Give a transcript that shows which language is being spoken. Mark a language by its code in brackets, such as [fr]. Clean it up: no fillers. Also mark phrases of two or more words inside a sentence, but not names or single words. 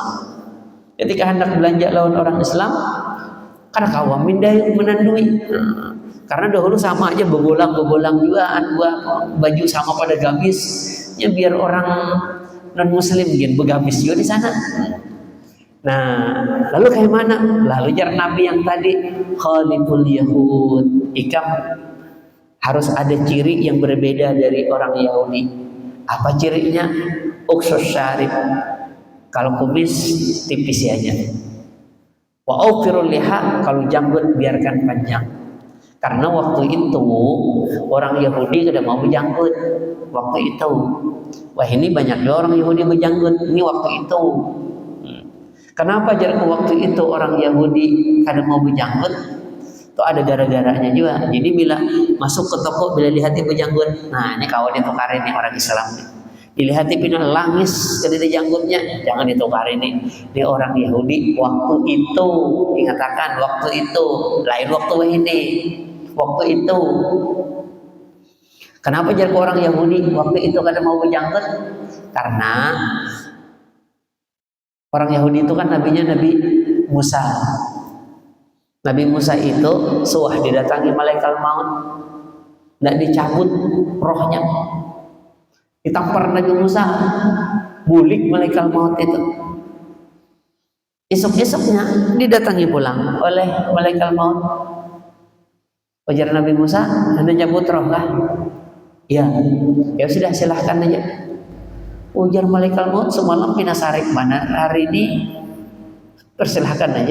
[bjn] Ketika hendak belanja lawan orang Islam, karena kawan mindai menandui. Karena dahulu sama aja begolang juga, baju sama pada gamis, ya biar orang non Muslim mungkin begamis juga di sana. Nah, lalu kayak mana? Lalu jar Nabi yang tadi [ar] khaliful Yahud, [bjn] ikam harus ada ciri yang berbeda dari orang Yahudi. Apa cirinya? [ar] Uksus syarib. [bjn] Kalau kumis tipis aja. [ar] Wa aufirul liha, [bjn] kalau janggut biarkan panjang. Karena waktu itu orang Yahudi kada mau berjanggut. Waktu itu, wah ini banyak orang Yahudi berjanggut. Ini waktu itu. Kenapa jarak waktu itu orang Yahudi kada mau berjanggut? Itu ada gara-garanya juga. Jadi bila masuk ke toko, bila lihat berjanggut, nah ini kawan ditukarin nih orang Islam nih. Dilihat pindah langis kada ada janggutnya, jangan ditukarin nih. Dia orang Yahudi waktu itu, dikatakan waktu itu, lain waktu ini, waktu itu. Kenapa jarak orang Yahudi waktu itu kada mau berjanggut? Karena orang Yahudi itu kan nabinya Nabi Musa. Nabi Musa itu suah didatangi malaikat maut, tidak dicabut rohnya, ditampar Nabi Musa, bulik malaikat maut itu. Esok-esoknya didatangi pulang oleh malaikat maut. Ujar Nabi Musa, Anda cabut roh kah? Ya, ya sudah silahkan aja. Ujar malaikat maut, semalam pinasarik mana, hari ini persilahkan aja.